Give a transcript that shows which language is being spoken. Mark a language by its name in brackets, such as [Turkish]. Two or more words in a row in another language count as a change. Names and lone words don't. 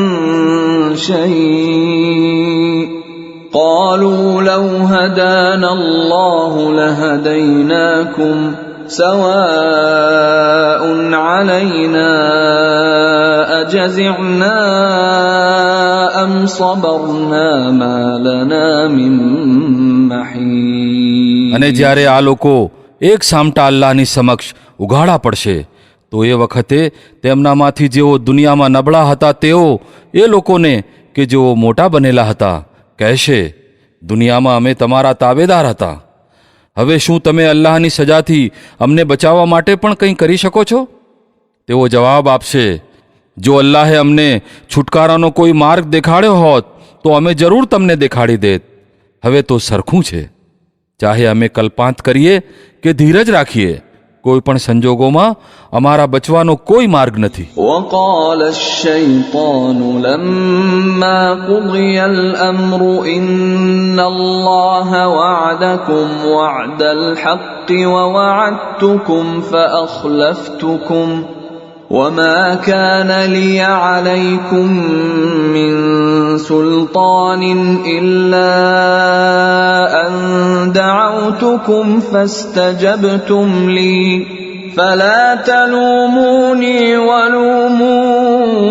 [Arabic] شيء قالوا لو هدانا الله لهديناكم سواء علينا أجزعنا أم صبرنا ما لنا من محيص. [Gujarati] અને જ્યારે આ લોકો એક સામટા અલ્લાહની સમક્ષ ઉઘાડા પડશે તો એ વખતે તેમનામાંથી જેઓ દુનિયામાં નબળા હતા તેઓ એ લોકોને કે જેઓ મોટા બનેલા હતા કહેશે, દુનિયામાં અમે તમારા તાબેદાર હતા. હવે શું તમે અલ્લાહની સજાથી અમને બચાવવા માટે પણ કંઈ કરી શકો છો? તેઓ જવાબ આપશે, જો અલ્લાહે અમને છુટકારાનો કોઈ માર્ગ દેખાડ્યો હોત તો અમે જરૂર તમને દેખાડી દેત. હવે તો સરખું છે, ચાહે અમે કલ્પાંત કરીએ કે ધીરજ રાખીએ, કોઈ પણ સંજોગોમાં અમારા બચવાનો કોઈ માર્ગ નથી. [Arabic] وقال الشيطان لما قضي الأمر إن الله وعدكم وعد الحق ووعدتكم فأخلفتكم وما كان لي عليكم من سلطان إلا أن دعوتكم فاستجبتم لي فلا تلوموني ولوموا